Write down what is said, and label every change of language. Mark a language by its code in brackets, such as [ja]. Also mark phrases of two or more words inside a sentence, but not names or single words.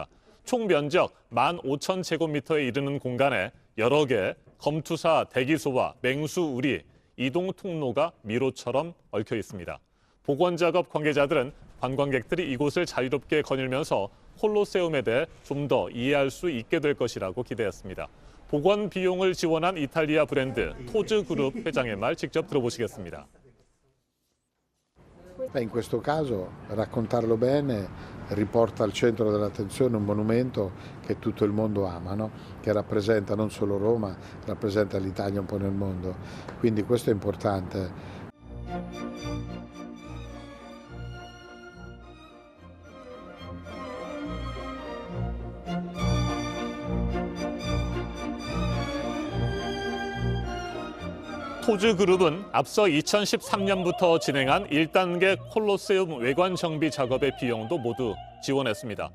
[ko] 총 면적 15,000제곱미터에 이르는 공간에 여러 개 검투사 대기소와 맹수 우리, 이동 통로가 미로처럼 얽혀 있습니다. 복원작업 관계자들은 관광객들이 이곳을 자유롭게 거닐면서 콜로세움에 대해 좀 더 이해할 수 있게 될 것이라고 기대했습니다. 복원 비용을 지원한 이탈리아 브랜드 토즈그룹 회장의 말 직접 들어보시겠습니다. [it] In questo caso raccontarlo bene riporta al centro dell'attenzione un monumento che tutto il mondo ama, no? Che rappresenta non solo Roma, rappresenta l'Italia un po' nel mondo. Quindi questo è importante. [ko] 토즈그룹은 앞서 2013년부터 진행한 1단계 콜로세움 외관 정비 작업의 비용도 모두 지원했습니다.